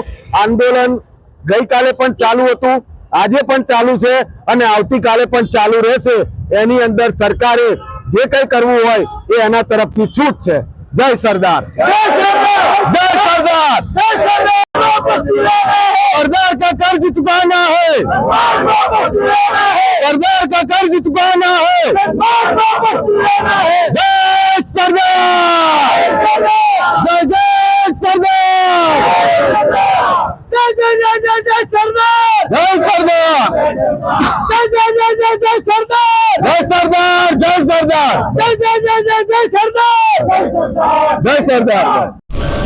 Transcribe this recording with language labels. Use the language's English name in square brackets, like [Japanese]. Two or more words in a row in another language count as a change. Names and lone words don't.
[Gujarati] આંદોલન ગઈકાલે પણ ચાલુ હતું, આજે પણ ચાલુ છે અને આવતીકાલે પણ ચાલુ રહેશે। એની અંદર સરકારે જે કંઈ કરવું હોય એ એના તરફથી છૂટ છે। જય સરદાર, જય સરદાર, જય સરદાર, જય સરદાર। [Hindi] सरदार का कर्ज चुकाना है, सरदार का कर्ज चुकाना है, जय सरदार, जय जय सरदार, जय जय जय जय जय सरदार, जय सरदार, जय जय जय जय जय सरदार, जय सरदार, जय सरदार, जय जय जय जय जय सरदार, जय सरदार।